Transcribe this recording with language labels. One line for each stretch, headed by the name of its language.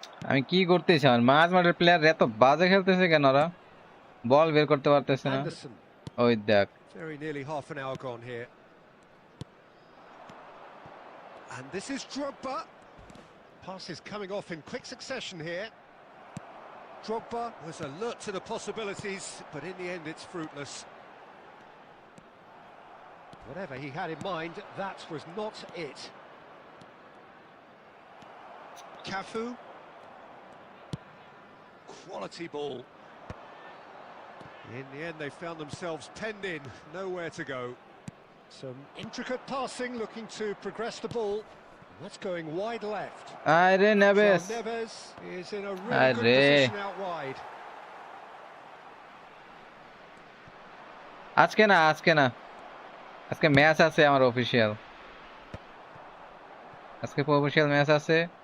Bangla: আমি কি করতেছি, আমার মাঝ মাঠের প্লেয়ার এত বাজে খেলতেছে কেন, ওরা বল বের করতে পারতেছে না।
English: Anderson.
Bangla: ওই দেখ
English: Very nearly half an hour gone here. And this is Drogba. Passes coming off in quick succession here. Drogba was alert to the possibilities, but in the end it's fruitless. Whatever he had in mind, that was not it. Cafu. Quality ball. In the end, they found themselves penned in, nowhere to go. Some intricate passing, looking to progress the ball. That's going wide left.
Bangla: আরে নেবেস,
English: João Neves is in a really good Arre. position out wide.
Bangla: আজকে না আজকে না, আজকে match আছে আমার official, আজকে official match আছে।